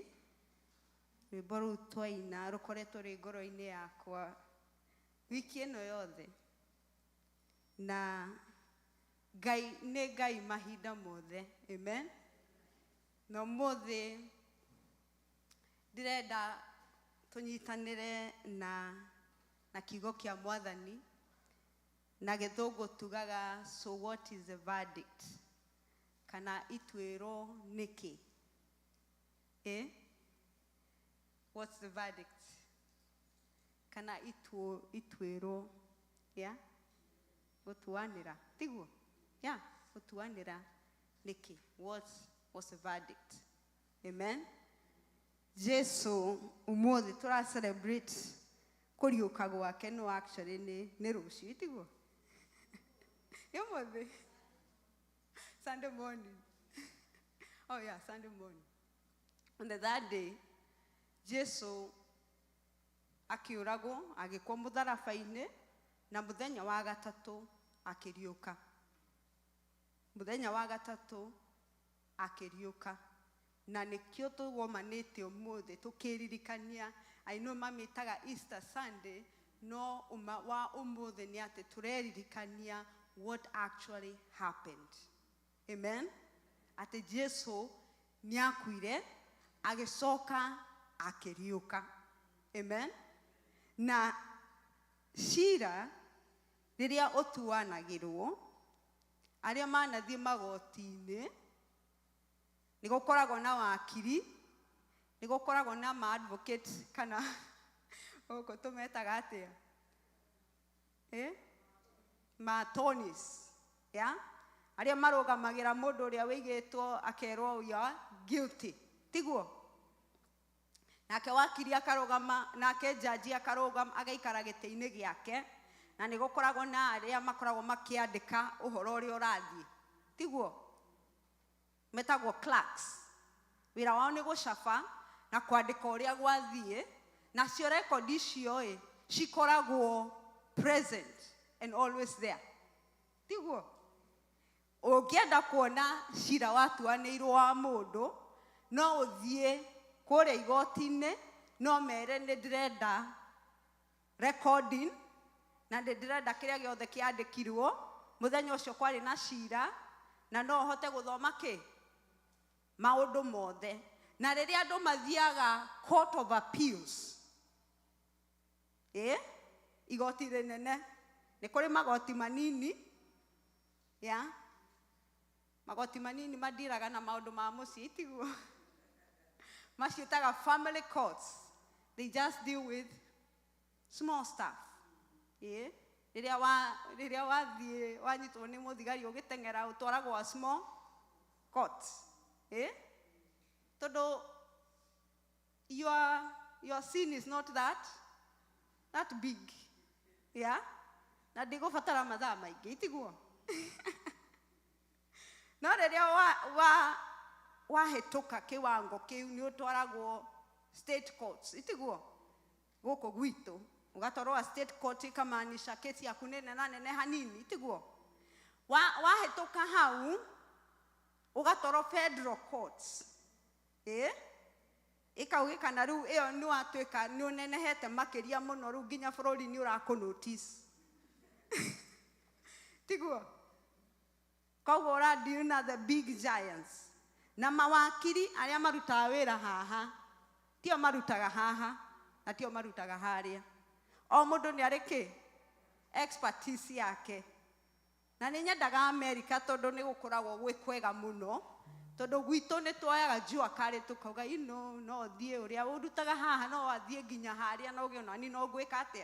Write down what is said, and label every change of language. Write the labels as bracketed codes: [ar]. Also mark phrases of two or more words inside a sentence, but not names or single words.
[ki] Rwĩmbo rũu twaina rũkoretwo rwĩ ngoro-inĩ yakwa wiki ĩno yothe, na Ngai nĩ Ngai mahinda mothe. Amen. Na ũmũthĩ ndĩrenda tũnyitanĩre na kiugo kĩa Mwathani, na Gĩthũngũ tugaga [en] so what is the verdict, [ki] kana ituĩro nĩkĩ? [en] What's the verdict? [ki] Kana ituĩro, gũtuanĩra, tiguo? Gũtuanĩra nĩkĩ? [en] What's the verdict? [ki] Amen. Jesu ũmũthĩ tũra celebrate kũriũka gwake, no actually nĩ rũciũ, tiguo? Ũmũthĩ [en] Sunday morning. Oh yeah, Sunday morning. On the third day, [ki] Jesu akĩũragwo, agĩkwo mũtharaba-inĩ, na mũthenya wa gatatũ akĩriũka. Mũthenya wa gatatũ akĩriũka. Na nĩkĩo tũgomanĩte ũmũthĩ tũkĩririkania. [en] I know [ki] mamĩtaga Easter Sunday, no wa ũmũthĩ nĩ atĩ tũreririkania [en] what actually happened. [ki] Amen. Atĩ Jesu nĩ akuire, agĩcoka akĩriũka. Amen. Na cira rĩrĩa ũtuanagĩrwo, arĩa manathiĩ magoti-inĩ, nĩ gũkoragwo na wakiri, nĩ gũkoragwo na ma-advocate, kana gũkũ tũmetaga atĩa? Ma-attorneys, arĩa marũgamagĩra mũndũ ũrĩa wĩigĩtwo akerwo [en] you are guilty, [ki] tiguo? Nake wakiri akarũgama, nake jaji akarũgama, agaikara gĩtĩ-inĩ gĩake, na nĩ gũkoragwo na arĩa makoragwo makĩandĩka ũhoro ũrĩa ũrathiĩ, tiguo? Metagwo clerks. Wĩra wao nĩ gũcaba na kwandĩka ũrĩa gwathiĩ, nacio record icio cikoragwo [en] present and always there, [ki] tiguo? Ũngĩenda kuona cira watuanĩirwo wa mũndũ, no ũthiĩ kũrĩa igoti-inĩ, no mere nĩ ndĩrenda recording, na nĩ ndĩrenda kĩrĩa gĩothe kĩandĩkirwo mũthenya ũcio kwarĩ na cira, na no hote gũthoma kĩ? Maũndũ mothe. Na rĩrĩa andũ mathiaga Court of Appeals, igoti rĩnene, nĩ kũrĩ magoti manini, magoti manini madiraga na maũndũ ma mũciĩ, tiguo? Maciĩtaga [en] family courts. They just deal with small stuff. [ki] Rĩrĩa wathiĩ wanyitwo nĩ mũthigari ũgĩteng'era, ũtwaragwo [en] a small court. Tondũ your sin is not that big. [ki] Na ndĩgũbatara mathaa maingĩ, tiguo? No rĩrĩa wahĩtũka kĩwango kĩu nĩ ũtwaragwo [en] state courts, [ki] tiguo? Gũkũ gwitũ ũgatwarwo [en] state court, [ki] ikamaanisha kesi yaku nĩ nene hanini, tiguo? Wahĩtũka hau ũgatwarwo [en] federal courts, [ki] ĩkaugĩkana rĩu ĩyo nĩ watuĩka nĩ ũnenehete makĩria mũno, rĩu nginya bũrũri nĩ ũrakũ-notice, tiguo? Koguo ũradeal na [en] the big giants. [ki] Na mawakiri arĩa marutaga wĩra haha, tio marutaga haha, na tio marutaga harĩa. O mũndũ nĩ arĩ kĩ? Expertise yake. Na nĩ nyendaga America tondũ nĩ gũkoragwo gwĩ kwega mũno. Tondũ gwitũ nĩ tuoyaga [sw] jua kali [ki] tukauga no thiĩ ũrĩa ũrutaga haha no athiĩ nginya harĩa no gĩ nani no gwĩka atĩa.